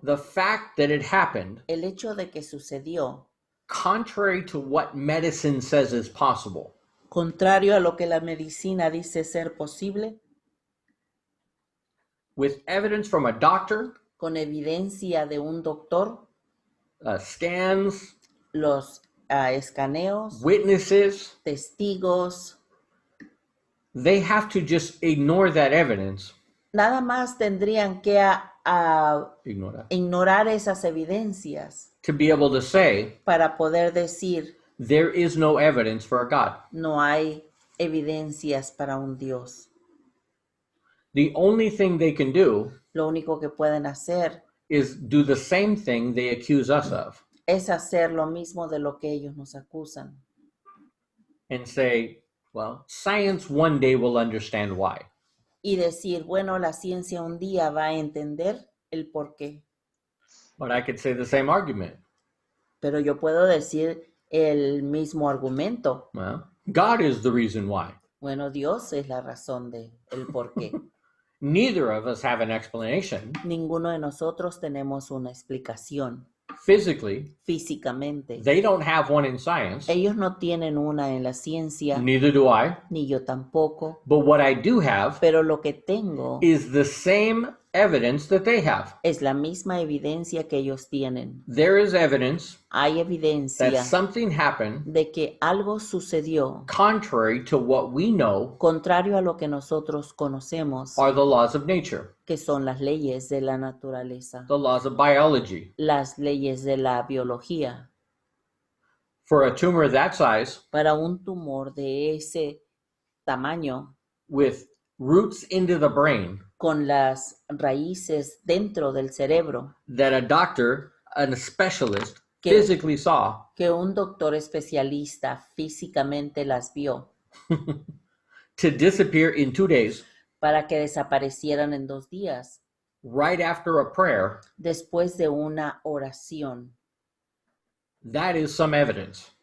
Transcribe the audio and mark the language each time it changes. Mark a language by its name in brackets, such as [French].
[English] the fact that it happened, [Spanish] el hecho de que sucedió, [English] contrary to what medicine says is possible, [Spanish] contrario a lo que la medicina dice ser posible, [English] with evidence from a doctor, [Spanish] con evidencia de un doctor, [English] scans, [Spanish] los escaneos, [English] witnesses, [Spanish] testigos, [English] they have to just ignore that evidence. [Spanish] nada más tendrían que [English] Ignore that. [Spanish] ignorar esas evidencias [English] To be able to say, [Spanish] para poder decir [English] there is no evidence for a God. [Spanish] no hay evidencias para un Dios. [English] The only thing they can do [Spanish] Lo único que pueden hacer [English] is do the same thing they accuse us of [Spanish] es hacer lo mismo de lo que ellos nos acusan [English] and say, well, science one day will understand why. [Spanish] y decir, bueno, la ciencia un día va a entender el por qué. [English] But I could say the same argument. [Spanish] Pero yo puedo decir el mismo argumento. [English] Well, God is the reason why. [Spanish] Bueno, Dios es la razón de el por qué. [English] Neither of us have an explanation. [Spanish] Ninguno de nosotros tenemos una explicación [English] Physically, [Spanish] físicamente. [English] they don't have one in science. [Spanish] Ellos no tienen una en la ciencia, [English] Neither do I. [Spanish] ni yo tampoco. [English] But what I do have [Spanish] Pero lo que tengo [English] is the same evidence that they have. [Spanish] es la misma evidencia que ellos tienen. [English] There is evidence [Spanish] Hay [English] that [Spanish] evidencia [English] something happened [Spanish] de que algo sucedió [English] contrary to what we know [Spanish] contrario a lo que nosotros conocemos, [English] are the laws of nature, [Spanish] que son las leyes de la naturaleza, [English] the laws of biology. [Spanish] las leyes de la biología. [English] For a tumor that size, [Spanish] Para un tumor de ese tamaño, [English] with roots into the brain, [Spanish] con las raíces dentro del cerebro, [English] that a doctor, a specialist, [Spanish] Que- [English] physically saw, [Spanish] que un doctor especialista físicamente las vio [English] to disappear in 2 days, [Spanish] para que desaparecieran en 2 días, [English] right after a prayer, [Spanish] después de una oración. [English] that is some evidence.